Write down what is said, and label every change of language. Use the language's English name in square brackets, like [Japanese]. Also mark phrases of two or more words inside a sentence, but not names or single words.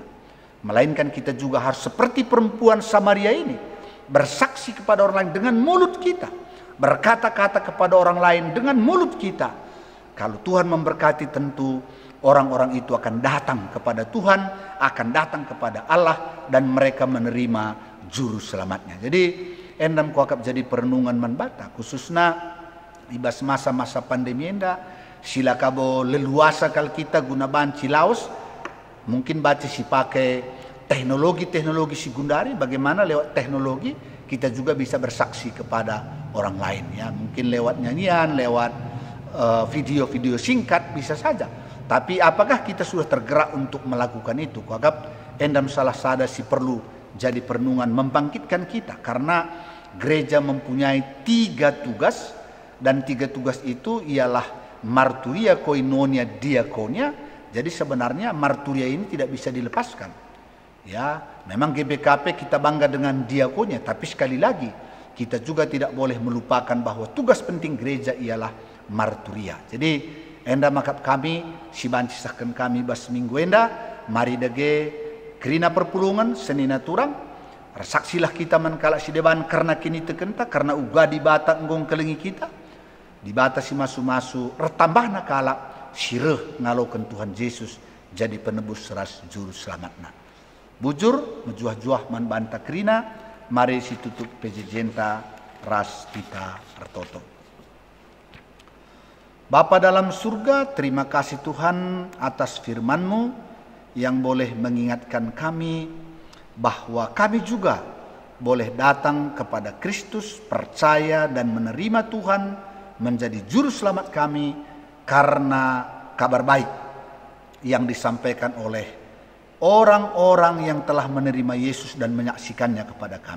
[Indonesian] Melainkan kita juga harus seperti perempuan Samaria ini, bersaksi kepada orang lain dengan mulut kita, berkata-kata kepada orang lain dengan mulut kita. Kalau Tuhan memberkati, tentu orang-orang itu akan datang kepada Tuhan, akan datang kepada Allah, dan mereka menerima juru selamatnya. [Batak Karo] Jadi endam kuakap jadi perenungan manbata, khususnya ibas masa-masa pandemi enda. Sila kabo leluasa kal kita guna banci laos, mungkin baca si pakai teknologi si gundari, [Indonesian] bagaimana lewat teknologi kita juga bisa bersaksi kepada orang lain, ya mungkin lewat nyanyian, lewat video-video singkat bisa saja. Tapi apakah kita sudah tergerak untuk melakukan itu? [Batak Karo] Kuanggap endam salah sada si perlu jadi perenungan membangkitkan kita, [Indonesian] karena gereja mempunyai 3 tugas, dan 3 tugas itu ialah marturia, koinonia, diakonia. Jadi sebenarnya marturia ini tidak bisa dilepaskan. Ya, memang GBKP kita bangga dengan diakonia, tapi sekali lagi kita juga tidak boleh melupakan bahwa tugas penting gereja ialah marturia. [Batak Karo] Jadi enda makap kami si bancisahkan kami bas minggu enda mari dage kerina perpulungan senina turang saksilah kita mankala si deban karena kini tekenta karena ugadi bata nggong kelengi kita dibatasi masu-masu retambah nakala sireh ngalokan Tuhan Yesus jadi penebus ras juru selamatna. Bujur menjuah-juah man banta krina mari si tutup pejejenta ras kita retoto. [Indonesian] Bapa dalam surga, terima kasih Tuhan atas firman-Mu yang boleh mengingatkan kami bahwa kami juga boleh datang kepada Kristus, percaya dan menerima Tuhan menjadi juru selamat kami karena kabar baik yang disampaikan oleh orang-orang yang telah menerima Yesus dan menyaksikannya kepada kami.